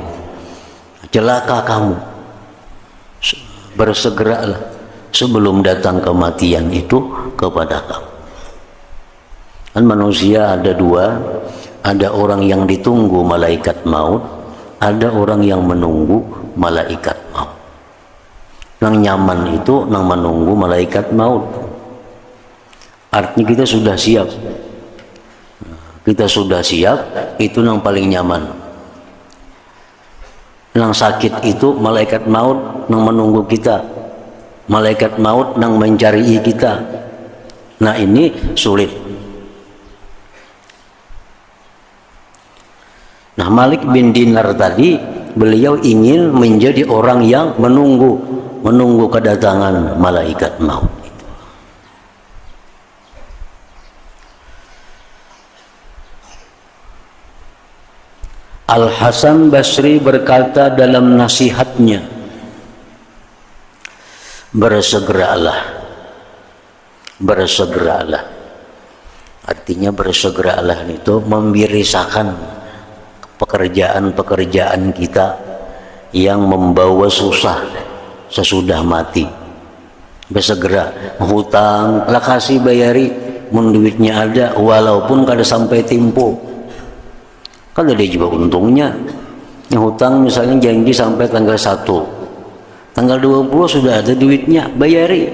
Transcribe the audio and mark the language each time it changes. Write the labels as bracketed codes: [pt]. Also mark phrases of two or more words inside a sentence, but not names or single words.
[id] Celaka kamu, bersegeralah sebelum datang kematian itu kepada kamu. Kan manusia ada dua, ada orang yang ditunggu malaikat maut, ada orang yang menunggu malaikat maut. [bjn] Nang nyaman itu nang menunggu malaikat maut. [id] Artinya kita sudah siap. Kita sudah siap, itu nang paling nyaman. [bjn] Nang sakit itu malaikat maut nang menunggu kita. Malaikat maut nang mencari kita. [id] Nah ini sulit. Nah Malik bin Dinar tadi beliau ingin menjadi orang yang menunggu kedatangan malaikat maut itu. Al Hasan Basri berkata dalam nasihatnya, bersegeralah. Artinya bersegeralah itu membirisakan pekerjaan-pekerjaan kita yang membawa susah sesudah mati. Bersegera, [bjn] hutang lah kasih bayari, mun duitnya ada walaupun kada sampai tempo. [id] Kalau dia juga untungnya. Yang hutang misalnya janji sampai tanggal 1. [bjn] Tanggal 20 sudah ada duitnya, bayari.